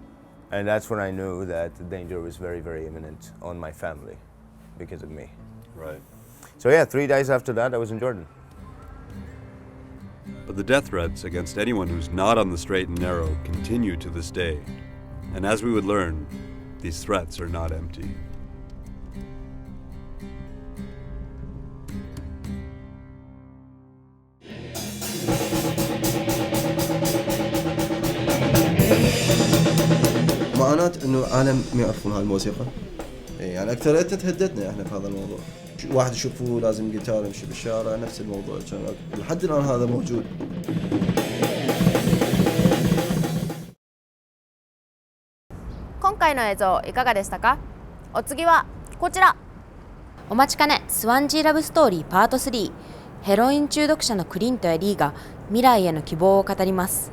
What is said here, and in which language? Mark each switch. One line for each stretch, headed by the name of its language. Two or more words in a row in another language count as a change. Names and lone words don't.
English: And that's when I knew that the danger was very, very imminent on my family because of me. Right. So yeah, 3 days after that, I was in Jordan. But the death threats against anyone who's not on the straight and narrow continue to this day. And as we would learn, these threats are not empty.
Arabic: معاناة انه عالم ما يعرفون هالموسيقى. يعني اكثريتنا تهددنا احنا في هذا الموضوع. واحد يشوفه لازم جيتار يمشي بالشارع، نفس الموضوع كان لحد الان هذا موجود.
Japanese: 今回の映像いかがでしたか？お次はこちら。お待ちかねスワンジーラブストーリーパート3。ヘロイン中毒者のクリントやリーが未来への希望を語ります。